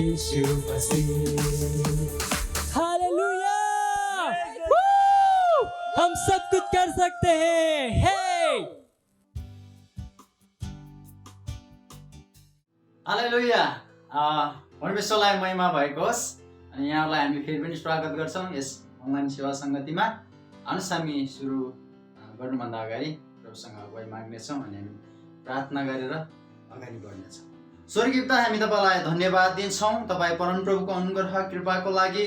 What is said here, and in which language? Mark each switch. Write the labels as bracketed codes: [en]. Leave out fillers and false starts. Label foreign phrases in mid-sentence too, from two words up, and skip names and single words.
[hi] यीशु मसीह। हालेलुया! हम सब कुछ कर सकते हैं। हे! हालेलुया! [ne] परमेश्वरलाई महिमा भएको होस्। अनि यहाँलाई हामी फेरि पनि स्वागत गर्छौँ यस अनलाइन सेवा सङ्गतिमा। आउनुहोस् हामी सुरु गर्नुभन्दा अगाडि प्रभुसँग अगुवाई माग्नेछौँ अनि हामी प्रार्थना गरेर अगाडि बढ्नेछौँ। स्वर्गीय पिता, हामी तपाईँलाई धन्यवाद दिन्छौँ तपाईँ परमप्रभुको अनुग्रह कृपाको लागि।